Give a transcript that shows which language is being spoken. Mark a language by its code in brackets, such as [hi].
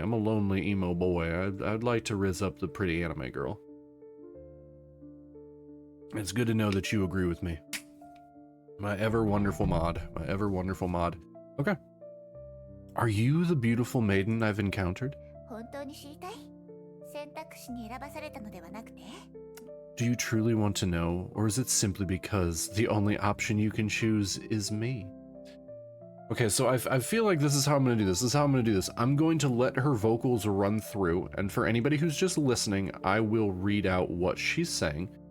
[en] I'm a lonely emo boy. I'd like to riz up the pretty anime girl. It's good to know that you agree with me. My ever wonderful mod. Okay. Are you the beautiful maiden I've encountered? [ja] 本当に知りたい？選択肢に選ばされたのではなくて？ [en] Do you truly want to know, or is it simply because the only option you can choose is me? Okay, so I feel like this is how I'm going to do this. I'm going to let her vocals run through, and for anybody who's just listening, I will read out what she's saying.